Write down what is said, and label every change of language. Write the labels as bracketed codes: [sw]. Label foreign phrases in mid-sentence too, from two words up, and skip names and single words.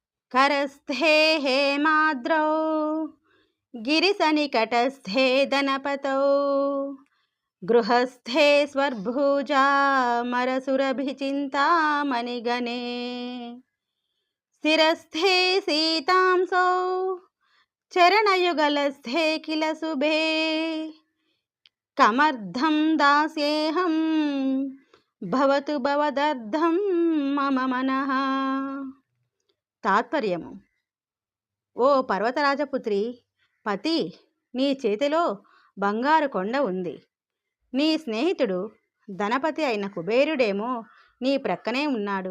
[sa] करस्थे हेमाद्रौ गिरिसनिकटस्थे दनपतौ गृहस्थे स्वर्भुजामरसुरभिचिन्तामणिगणे स्थिरस्थे सीतांसौ चरणयुगलस्थे किल शुभे कमर्धं दास्येऽहं భవతు భవదర్థం మమ మనః. [te] తాత్పర్యము: ఓ పర్వతరాజపుత్రి, పతి, నీ చేతిలో బంగారు కొండ ఉంది. నీ స్నేహితుడు ధనపతి అయిన కుబేరుడేమో నీ ప్రక్కనే ఉన్నాడు.